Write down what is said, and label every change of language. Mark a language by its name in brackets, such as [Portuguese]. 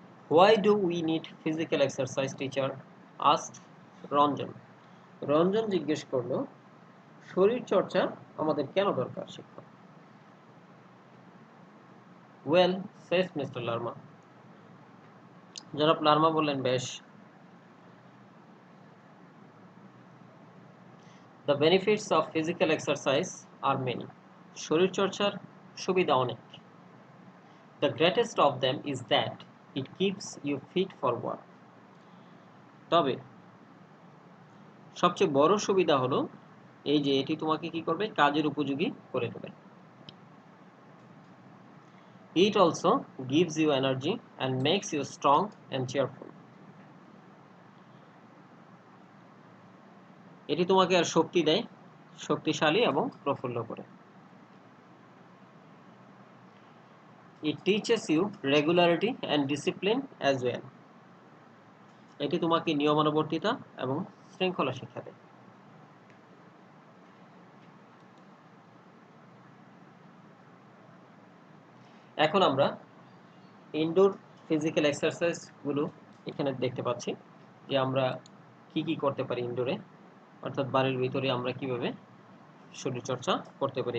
[English] why do we need physical exercise teacher asked Ranjan, [Bangla] Ranjan জিজ্ঞেস করলো শরীর চর্চা আমাদের কেন দরকার শিক্ষক। [English] well says mister [Bangla] লার্মা, জনাব লার্মা বললেন বেশ। [English] The benefits of physical exercise are many. [Bangla] শরীরচর্চার সুবিধা অনেক। [English] The greatest of them is that it keeps you fit for work. [Bangla] তবে সবচেয়ে বড় সুবিধা হলো এই যে এটি তোমাকে কি করবে, কাজের উপযোগী করে তোলে। [English] It also gives you energy and makes you strong and cheerful. [Bangla] এটি তোমাকে আর শক্তি দেয়, শক্তিশালী এবং প্রফুল্ল করে। [English] It teaches you regularity and discipline as well. [Bangla] এটি তোমাকে নিয়মানুবর্তিতা এবং শৃঙ্খলা শিক্ষা দেয়। এখন আমরা ইনডোর ফিজিক্যাল এক্সারসাইজ গুলো এখানে দেখতে পাচ্ছি যে আমরা কি কি করতে পারি ইনডোরে, অর্থাৎ বাড়ির ভিতরে আমরা কিভাবে শরীরচর্চা করতে পারি।